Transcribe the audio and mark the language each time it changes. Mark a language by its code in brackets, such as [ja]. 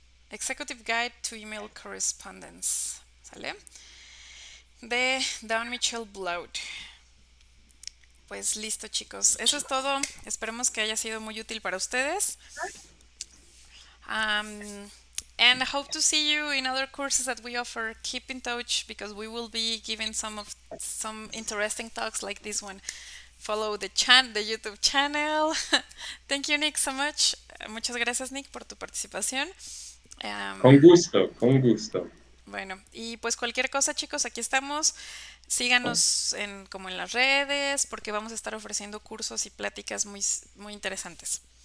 [en] Executive Guide to Email Correspondence, [es] ¿sale? De Dawn Michelle Bloud. Pues listo, chicos. Eso es todo. Esperemos que haya sido muy útil para ustedes. [en] And hope to see you in other courses that we offer. Keep in touch because we will be giving some interesting talks like this one. Follow the YouTube channel. Thank you, Nick, so much. [es] Muchas gracias, Nick, por tu participación. Con gusto, con gusto. Bueno, y pues cualquier cosa, chicos, aquí estamos. Síganos como en las redes, porque vamos a estar ofreciendo cursos y pláticas muy, muy interesantes.